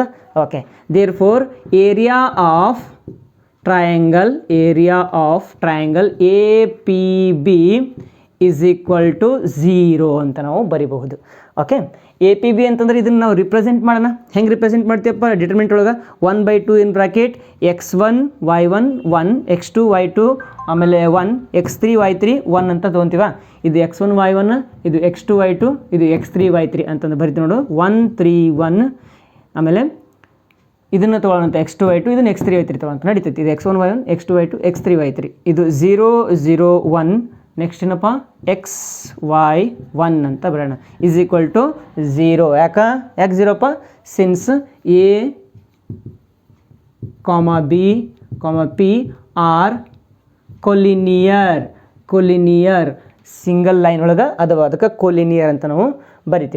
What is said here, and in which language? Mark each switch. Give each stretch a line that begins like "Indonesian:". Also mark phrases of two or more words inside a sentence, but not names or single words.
English: OK, therefore area of triangle A P B is equal to 0
Kannada: ಅಂತ ನಾವು ಬರಿಬಹುದು. ಓಕೆ, ಎ ಪಿ ಬಿ ಅಂತಂದ್ರೆ ಇದನ್ನು ನಾವು ರಿಪ್ರೆಸೆಂಟ್ ಮಾಡೋಣ. ಹೆಂಗೆ ರಿಪ್ರೆಸೆಂಟ್ ಮಾಡ್ತೀವಪ್ಪ, ಡಿಟರ್ಮಿನೆಂಟ್ ಒಳಗೆ 1/2
English: in bracket
Kannada: x1 y1 1 x2 y2 ಆಮೇಲೆ 1 x3 y3 1 ಅಂತ ತೊಗೊತೀವ. ಇದು x1 y1, ಇದು x2 y2, ಇದು x3 y3 ಅಂತಂದು ಬರಿತೀವಿ ನೋಡು. 1 3 1 ಆಮೇಲೆ ಇದನ್ನು ತೊಗೊಳ್ಳೋಂಥ x2 y2, ಇದನ್ನು x3 y3 ತೊಗೊಳಂತ ನಡೀತೈತಿ. ಇದು x1 y1 x2 y2 x3 y3. ಇದು 0 0 1 ನೆಕ್ಸ್ಟ್ ಏನಪ್ಪ ಎಕ್ಸ್ ವೈ 1 ಅಂತ ಬರೋಣ
English: is equal to 0.
Kannada: ಯಾಕೆ 0ಪ್ಪ,
English: since A comma B comma P are collinear single line
Kannada: ಒಳಗೆ ಅದಾವ, ಅದಕ್ಕೆ ಕೊಲಿನಿಯರ್ ಅಂತ ನಾವು ಬರಿತೀವಿ.